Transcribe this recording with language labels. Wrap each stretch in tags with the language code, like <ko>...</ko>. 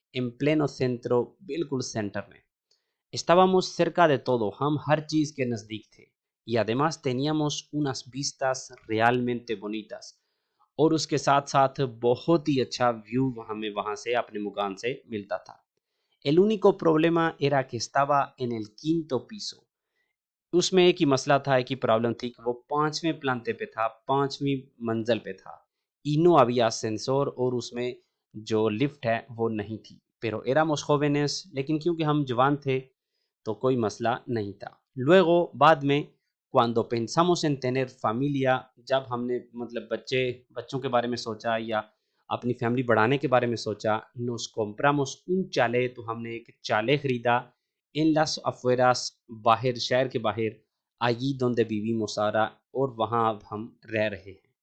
<es>En pleno centro,</es> <hi>बिल्कुल centre में।</hi> <es>Estábamos cerca de todo,</es> <hi>हम हर चीज़ के नज़दीक थे।</hi> <es>Y además teníamos unas vistas realmente bonitas,</es> <hi>और उसके साथ-साथ बहुत ही अच्छा व्यू हमें वहाँ से अपने मकान से मिलता था।</hi> <es>El único problema era que estaba en el quinto piso।</es> <hi>उसमें एक ही मसला था, एक ही प्रॉब्लम थी कि वो 5वें प्लांते पे था, 5वीं मंजिल पे था।</hi> <es>Y no había ascensor,</es> <hi>और उसमें जो लिफ्ट है वो नहीं थी।</hi> <es>Pero éramos jóvenes,</es> <hi>लेकिन क्योंकि हम जवान थे तो कोई मसला नहीं था।</hi> <es>Luego,</es> <hi>बाद में,</hi> <es>cuando pensamos en tener familia,</es> <hi>जब हमने मतलब बच्चों के बारे में सोचा या अपनी फैमिली बढ़ाने के बारे में सोचा,</hi> <es>nos compramos un chalet,</es> <hi>तो हमने एक चाले खरीदा</hi> <es>en las afueras,</es> <hi>बाहर, शहर के बाहर,</hi> <es>allí donde vivimos ahora,</es> <hi>और वहाँ अब हम रह रहे हैं।</hi>